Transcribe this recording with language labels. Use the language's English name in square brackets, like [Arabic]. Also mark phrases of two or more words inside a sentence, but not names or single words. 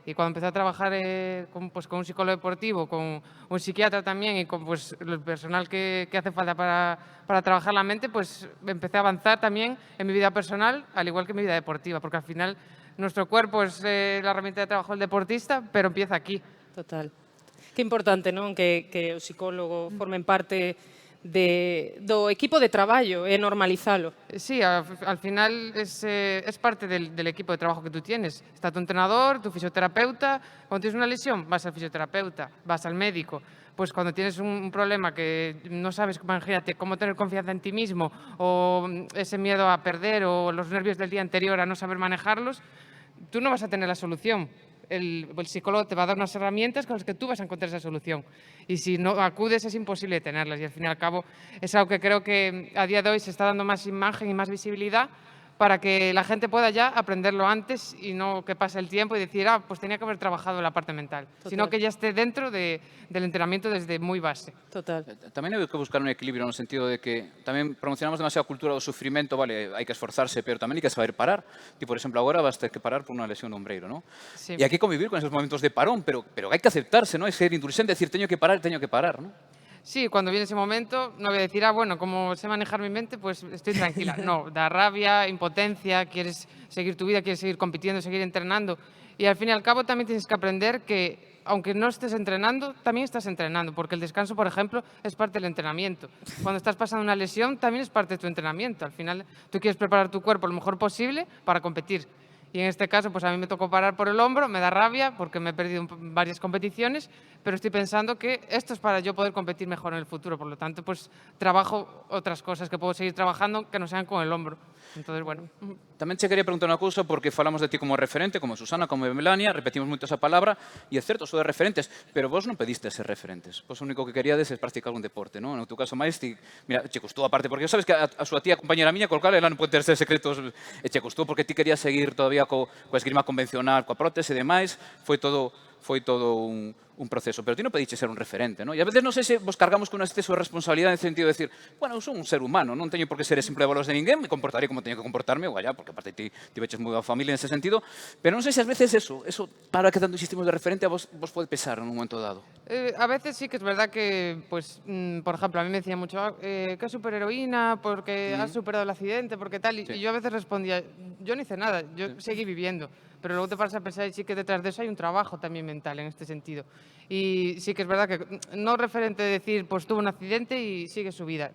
[Spanish] Y cuando empecé a trabajar con un psicólogo deportivo, con un psiquiatra también y con pues, el personal que hace falta para trabajar la mente, pues empecé a avanzar también en mi vida personal, al igual que en mi vida deportiva. Porque al final nuestro cuerpo es la herramienta de trabajo del deportista, pero empieza aquí. Total. [Galician] Que importante, non? Que o psicólogo formen parte do equipo de traballo e normalizalo. [Spanish] Sí, al final es parte del equipo de trabajo que tú tienes. Está tu entrenador, tu fisioterapeuta. Cuando tienes una lesión, vas al fisioterapeuta, vas al médico. Pues cuando tienes un problema que no sabes, imagínate, cómo tener confianza en ti mismo o ese miedo a perder o los nervios del día anterior a no saber manejarlos, tú no vas a tener la solución. El psicólogo te va a dar unas herramientas con las que tú vas a encontrar esa solución. Y si no acudes es imposible tenerlas. Y al fin y al cabo es algo que creo que a día de hoy se está dando más imagen y más visibilidad para que la gente pueda ya aprenderlo antes y no que pase el tiempo y decir, pues tenía que haber trabajado la parte mental, sino que ya esté dentro del entrenamiento desde muy base. Total. [Galician] Tamén hai que buscar un equilibrio no sentido de que tamén promocionamos demasiado a cultura do sufrimento, vale, hai que esforzarse, pero tamén hai que saber parar. Ti, por exemplo, agora vas ter que parar por unha lesión de ombreiro, ¿no? Sí. E hai que convivir con esos momentos de parón, pero hai que aceptarse, ¿no? É ser indulgente, decir, teño que parar, ¿no? [Spanish] Sí, cuando viene ese momento no voy a decir, bueno, como sé manejar mi mente, pues estoy tranquila. No, da rabia, impotencia, quieres seguir tu vida, quieres seguir compitiendo, seguir entrenando. Y al fin y al cabo también tienes que aprender que, aunque no estés entrenando, también estás entrenando, porque el descanso, por ejemplo, es parte del entrenamiento. Cuando estás pasando una lesión, también es parte de tu entrenamiento. Al final, tú quieres preparar tu cuerpo lo mejor posible para competir. Y en este caso, pues a mí me tocó parar por el hombro, me da rabia porque me he perdido varias competiciones, pero estoy pensando que esto es para yo poder competir mejor en el futuro. Por lo tanto, pues trabajo otras cosas que puedo seguir trabajando que no sean con el hombro. Entonces, bueno. [Galician] Tamén che quería preguntar unha cousa porque falamos de ti como referente, como Susana, como Melania, repetimos moito esa palabra, e é certo, sodes referentes, pero vos non pediste ser referentes. Vos o único que queríades é practicar un deporte, non? No teu caso máis, mira, che custou aparte, porque sabes que a súa tía compañera miña, col cal ela non pode ter secretos, e che custou porque ti querías seguir todavía coa esgrima convencional, coa prótese e demais, foi todo un proceso, pero ti non pediste ser un referente, non? E a veces non sei se vos cargamos con un exceso de responsabilidade en sentido de decir, bueno, eu son un ser humano, non teño por que ser exemplo de valores de ninguén, me comportaré como teño que comportarme, ou allá, porque aparte ti veches moi a familia nese sentido, pero non sei se ás veces eso para que tanto insistimos de referente a vos pode pesar en un momento dado. [Spanish] A veces sí que es verdad que, pues, por ejemplo, a mí me decía mucho, que es superheroína, porque has superado el accidente, porque tal, y yo a veces respondía, yo no hice nada, yo seguí viviendo. Pero luego te paras a pensar y sí que detrás de eso hay un trabajo también mental en este sentido. Y sí que es verdad que no referente de decir, pues tuvo un accidente y sigue su vida.